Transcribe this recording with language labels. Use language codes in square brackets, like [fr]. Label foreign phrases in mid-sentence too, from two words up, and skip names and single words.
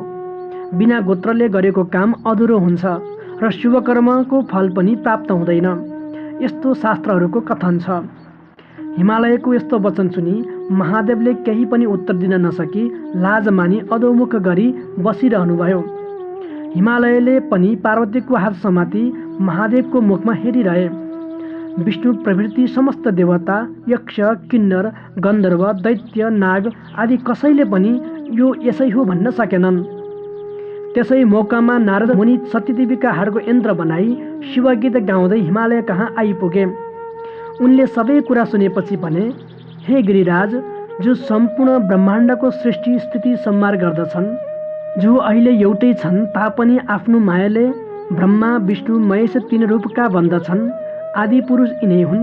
[ne] बिना गोत्रले गरेको काम अधुरो हुन्छ र शुभ कर्मको फल पनि प्राप्त हुँदैन, यस्तो शास्त्रहरूको कथन छ। हिमालयको यस्तो वचन सुनि महादेवले केही पनि उत्तर दिन नसकी लाज मानी अधोमुख गरी बसिरहनुभयो। हिमालयले पनि पार्वतीको हात समाती महादेवको मुखमा हेरिरहे। विष्णु प्रभृति समस्त देवता, यक्ष, किन्नर, गन्धर्व, दैत्य, नाग आदि कसैले पनि यो यसै हो भन्न सकेनन्। त्यसै मौकामा नारद मुनि सतीदेवीका हाडको यन्त्र बनाई शिवगीत गाउँदै हिमालय कहाँ आइपुगे। उनले सबै कुरा सुनेपछि भने, हे गिरिराज, जो सम्पूर्ण ब्रह्माण्डको सृष्टि स्थिति संहार गर्दछन्, जो अहिले एउटै छन् तापनि आफ्नो मायाले ब्रह्मा, विष्णु, महेश तीन रूपका भन्दछन्, आदि पुरुष यिनै हुन्।